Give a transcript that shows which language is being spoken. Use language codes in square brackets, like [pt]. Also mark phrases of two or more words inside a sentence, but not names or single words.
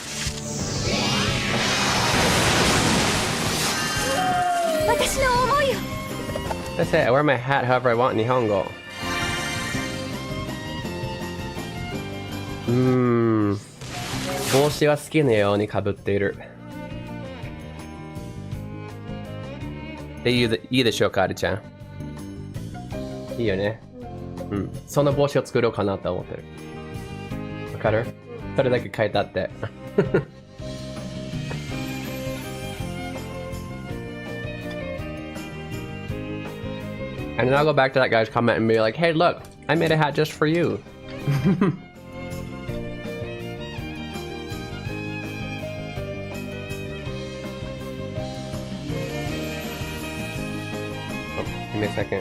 [en] That's it, I wear my hat however I want in Nihongo. [ja] 帽子は好きなように被っている. っていいでしょうか、アリちゃん。いいよね。うん。その帽子を作ろうかなと思ってる。わかる？それだけ書いてあって。 [en] And then I'll go back to that guy's comment and be like, hey, look, I made a hat just for you. Oh, give me a second.